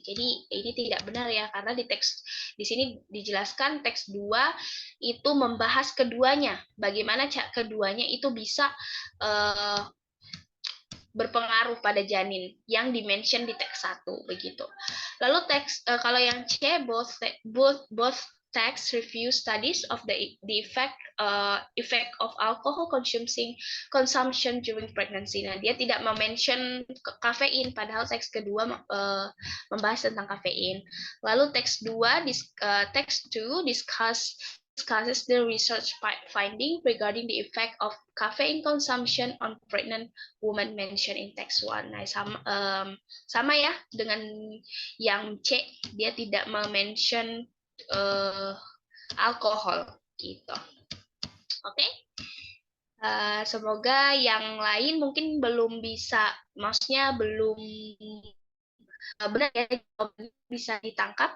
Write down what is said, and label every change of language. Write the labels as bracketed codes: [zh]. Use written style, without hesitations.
[id] Jadi ini tidak benar ya, karena di sini dijelaskan teks 2 itu membahas keduanya, bagaimana keduanya itu bisa berpengaruh pada janin yang dimention di teks 1 begitu. Lalu kalau yang C [en] both text review studies of the effect of alcohol consumption during pregnancy. [id] Nah, dia tidak mention kafein padahal teks kedua membahas tentang kafein. Lalu teks 2 [en] discusses the research finding regarding the effect of caffeine consumption on pregnant women mentioned in text 1. [id] Nah, sama ya dengan yang C, dia tidak mention alkohol gitu. Oke. Semoga yang lain mungkin belum bisa, maksudnya belum benar ya jawabannya bisa ditangkap.